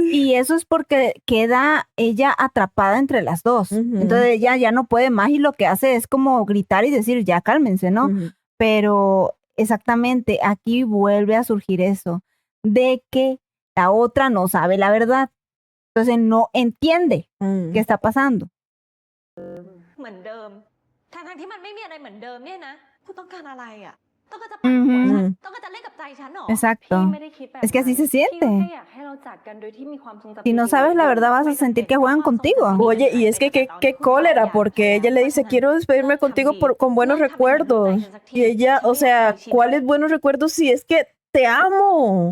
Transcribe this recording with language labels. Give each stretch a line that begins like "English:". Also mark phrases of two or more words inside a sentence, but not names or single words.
Spanish: Y eso es porque queda ella atrapada entre las dos. Entonces ella ya no puede más y lo que hace es como gritar y decir, ya cálmense, ¿no? Pero exactamente aquí vuelve a surgir eso, de que la otra no sabe la verdad. Entonces no entiende qué está pasando.
Thai: เหมือนเดิมทั้งที่มันไม่มีอะไรเหมือนเดิมเนี่ยนะคุณต้องการอะไรอ่ะต้องการจะปั่นหัวฉันต้องการจะเล่นกับใจฉันเหรอ
Spanish: Exacto. Es que así se siente. Si no sabes la verdad vas a sentir que juegan contigo. Oye, y es que qué cólera, porque ella le dice, quiero despedirme contigo con buenos recuerdos. Y ella, o sea, ¿cuáles buenos recuerdos si es que te amo?